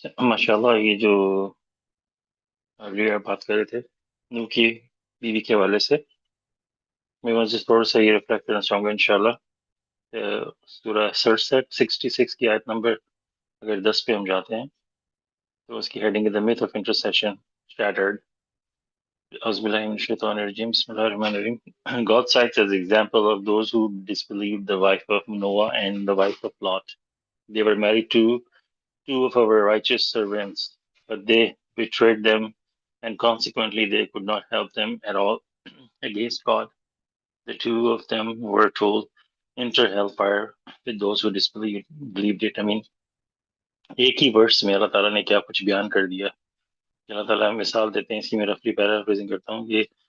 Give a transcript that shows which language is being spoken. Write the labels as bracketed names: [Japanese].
[Urdu] ماشاءاللہ، یہ جو ابھی آپ بات کر رہے تھے نو کی بیوی کے حوالے سے، میں وہاں تھوڑا سا یہ ریفلیکٹ کرنا چاہوں گا انشاءاللہ۔ سورہ 66 کی آیت نمبر اگر 10 پہ ہم جاتے ہیں تو اس کی heading [English] The myth of intersection shattered. [Urdu] اعوذ باللہ من الشیطان الرجیم، بسم اللہ الرحمن الرحیم۔ [English] God cites as example of those who disbelieved the wife of Noah and the wife of Lot. They were married to two of our righteous servants, but they betrayed them, and consequently they could not help them at all against God. The two of them were told, enter hellfire with those who believed it. I mean, [Urdu] ایک ہی ورس میں اللہ تعالیٰ نے کیا کچھ بیان کر دیا کہ اللہ تعالیٰ مثال دیتے ہیں، اس کی میں رفلی پیرافریزنگ کرتا ہوں کہ